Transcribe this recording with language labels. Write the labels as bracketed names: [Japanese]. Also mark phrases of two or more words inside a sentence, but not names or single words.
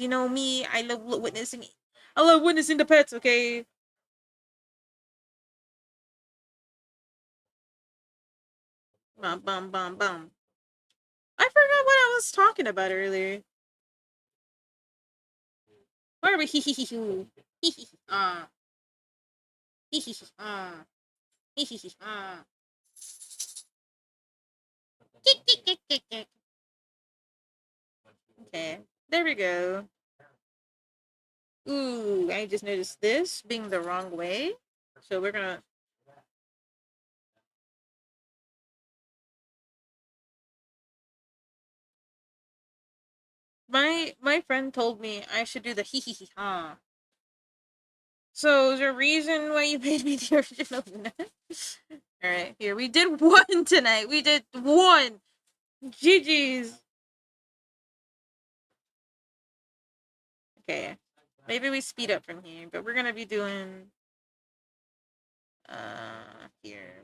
[English] You know me. I love witnessing. I love witnessing the pets. Okay. Bum bum bum bum. I forgot what I was talking about earlier. Where are we? Hee hee hee hoo. Hee hee hee. Hee hee hee. Hee hee hee. Kick kick kick kick kick. Okay. There we go. Ooh, I just noticed this being the wrong way. So we're gonna. My friend told me I should do the hee hee hee ha. So is there a reason why you made me the original winner? Alright, here. We did one tonight. We did one. GG's. Okay. Maybe we speed up from here, but we're gonna be doing here.